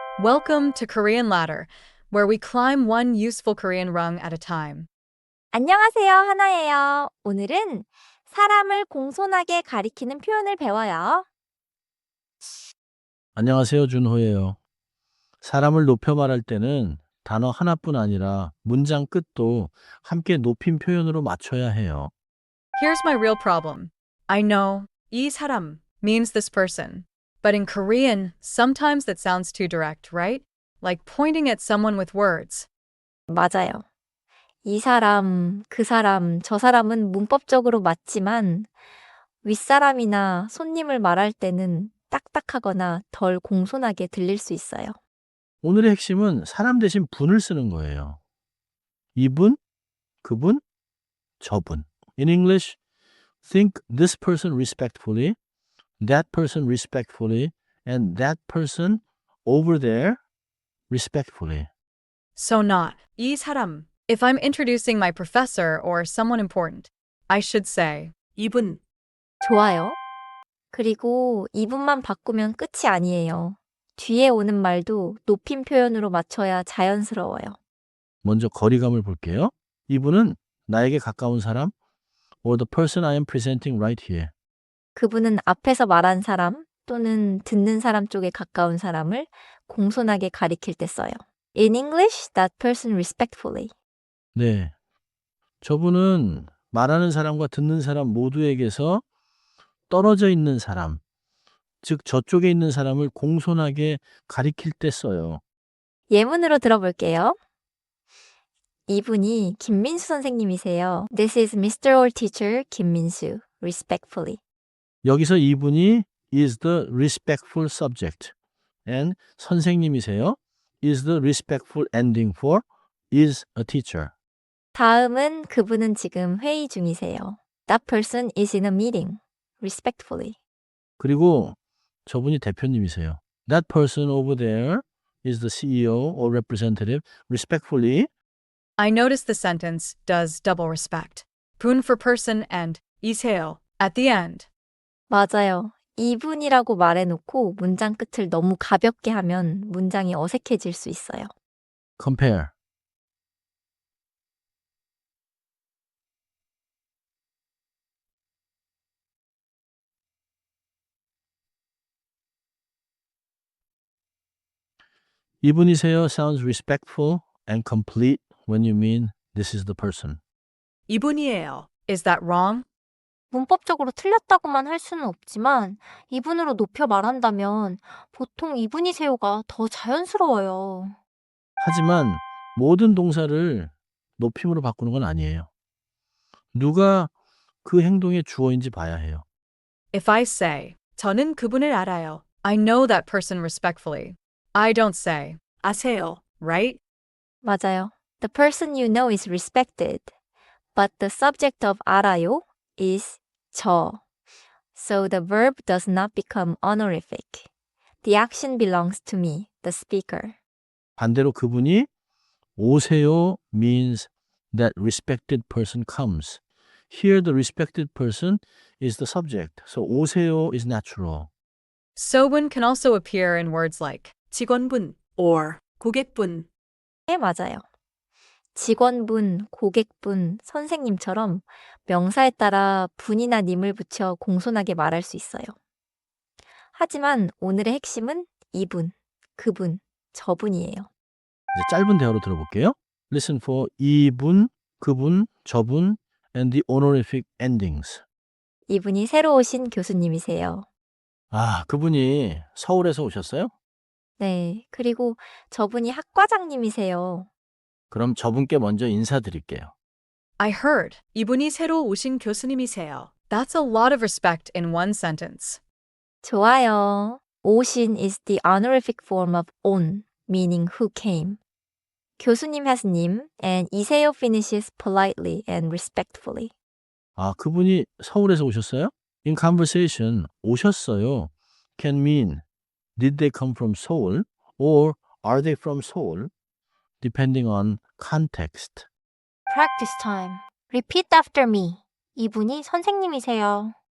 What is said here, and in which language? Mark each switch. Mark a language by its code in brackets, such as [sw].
[en] Welcome to Korean Ladder, where we climb one useful Korean rung at a time. [ko] 안녕하세요, 하나예요. 오늘은 사람을 공손하게 가리키는 표현을 배워요. 안녕하세요. 준호예요. 사람을 높여 말할 때는 단어 하나뿐 아니라 문장 끝도 함께 높임 표현으로 맞춰야 해요. [en] Here's my real problem. I know 이 사람 means this person. But in Korean, sometimes that sounds too direct, right? Like pointing at someone with words. [ko] 맞아요. 이 사람, 그 사람, 저 사람은 문법적으로 맞지만 윗사람이나 손님을 말할 때는 딱딱하거나 덜 공손하게 들릴 수 있어요. 오늘의 핵심은 사람 대신 분을 쓰는 거예요. 이분, 그분, 저분. [en] In English, think this person respectfully, that person respectfully, and that person over there respectfully. So not 이 사람. If I'm introducing my professor or someone important, I should say 이분. [ko] 좋아요. 그리고 이분만 바꾸면 끝이 아니에요. 뒤에 오는 말도 높임 표현으로 맞춰야 자연스러워요. 먼저 거리감을 볼게요. 이분은 나에게 가까운 사람, [en] or the person I am presenting right here. [ko] 그분은 앞에서 말한 사람 또는 듣는 사람 쪽에 가까운 사람을 공손하게 가리킬 때 써요. [en] In English, that person respectfully. [ko] 네. 저분은 말하는 사람과 듣는 사람 모두에게서 떨어져 있는 사람, 즉 저쪽에 있는 사람을 공손하게 가리킬 때 써요. 예문으로 들어볼게요. 이분이 김민수 선생님이세요. [en] This is Mr. or Teacher 김민수. Respectfully. [ko] 여기서 이분이 [en] is the respectful subject and 선생님이세요. is the respectful ending for is a teacher. [ko] 다음은 그분은 지금 회의 중이세요. [en] That person is in a meeting. Respectfully. [ko] 그리고 저분이 대표님이세요. [en] That person over there is the CEO or representative. Respectfully, I notice the sentence does double respect. 분 for person and 이세요 at the end. [ko] 맞아요. 이분이라고 말해놓고 문장 끝을 너무 가볍게 하면 문장이 어색해질 수 있어요. [en] compare. 이분이세요 sounds respectful and complete when you mean this is the person. 이분이에요. Is that wrong? [ko] 문법적으로 틀렸다고만 할 수는 없지만 이분으로 높여 말한다면 보통 이분이세요가 더 자연스러워요. 하지만 모든 동사를 높임으로 바꾸는 건 아니에요. 누가 그 행동의 주어인지 봐야 해요. [en] If I say [ko] 저는 그분을 알아요. [en] I know that person respectfully. I don't say 아세요, right? [ko] 맞아요. [en] The person you know is respected, but the subject of 알아요 is 저. So the verb does not become honorific. The action belongs to me, the speaker. [ko] 반대로 그분이 오세요 [en] means that respected person comes. Here the respected person is the subject. So 오세요 is natural. 소분 can also appear in words like 직원분 or 고객분. [ko] 네, 맞아요. 직원분, 고객분, 선생님처럼 명사에 따라 분이나 님을 붙여 공손하게 말할 수 있어요. 하지만 오늘의 핵심은 이분, 그분, 저분이에요. 이제 짧은 대화로 들어볼게요. [en] Listen for 이분, 그분, 저분, and the honorific endings. [ko] 이분이 새로 오신 교수님이세요. 아, 그분이 서울에서 오셨어요? 네, 그리고 저분이 학과장님이세요. 그럼 저분께 먼저 인사드릴게요. [en] I heard [ko] 이분이 새로 오신 교수님이세요. [en] That's a lot of respect in one sentence. [ko] 좋아요. [en] 오신 is the honorific form of on, meaning who came. 교수님 하스님 and 이세요 finishes politely and respectfully. [ko] 아, 그분이 서울에서 오셨어요? [en] In conversation, 오셨어요 can mean did they come from Seoul or are they from Seoul, depending on context. Practice time. Repeat after me. [ko] 이분이 선생님이세요.